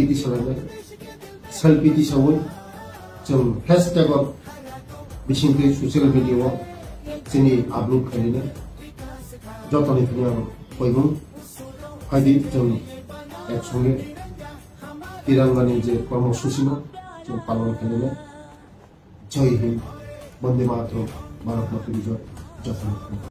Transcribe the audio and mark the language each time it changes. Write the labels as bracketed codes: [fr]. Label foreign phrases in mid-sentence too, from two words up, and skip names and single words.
[trp] दिसलायनाय सेल्फी दिसावै जों हैशटैग बिसिंखै [en] social media [trp] चिनी आपलोड खालायनाय जतन फैनाय बयबो फाइदि जों एकसंगे तिरंगानि जे कर्मसूची जों पालन खालायनाय [hi] जय हिंद वंदे मातरम भारत माता की जय जय